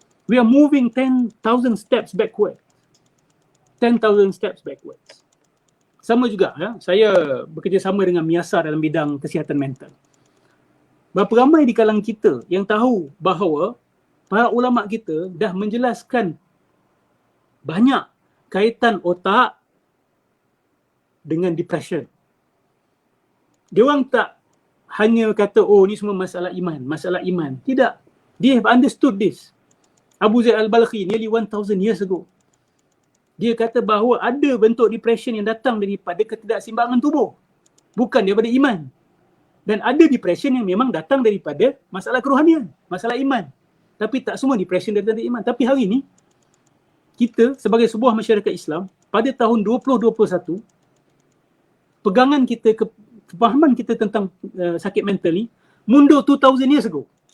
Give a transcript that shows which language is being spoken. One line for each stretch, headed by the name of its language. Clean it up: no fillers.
English: We are moving 10,000 steps backward. 10,000 steps backwards.
Malay: Sama juga, saya bekerjasama dengan MIASA dalam bidang kesihatan mental. Berapa ramai di kalangan kita yang tahu bahawa para ulama kita dah menjelaskan banyak kaitan otak dengan depression. Dia orang tak hanya kata, oh ni semua masalah iman. Tidak.
English: They have understood this. Abu Zaid al-Balkhi nearly 1,000 years ago.
Malay: Dia kata bahawa ada bentuk depression yang datang daripada ketidakseimbangan tubuh. Bukan daripada iman. Dan ada depression yang memang datang daripada masalah kerohanian, masalah iman. Tapi tak semua depression datang dari iman. Tapi hari ini, kita sebagai sebuah masyarakat Islam, pada tahun 2021, pegangan kita, kefahaman kita tentang sakit mental ni, mundur
English: 2,000 years ago.